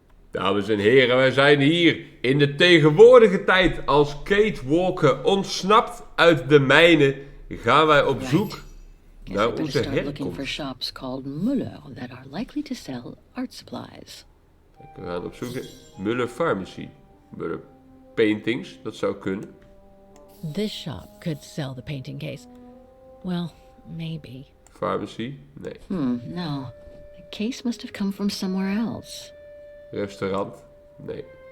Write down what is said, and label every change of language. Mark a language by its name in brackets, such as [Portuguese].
[Dutch] Dames en heren, wij zijn hier in de tegenwoordige tijd. Als Kate Walker ontsnapt uit de mijnen, gaan wij op zoek naar onze herkomst. [English] For shops called Muller that are likely to sell art supplies. [Dutch] We gaan op zoek naar Muller Pharmacy. Muller Paintings, dat zou kunnen. [English] This shop could sell the painting case. Well, maybe. [Dutch] Pharmacy? Nee. [English] No. The case must have come from somewhere else. [Dutch] Restaurant? Nee.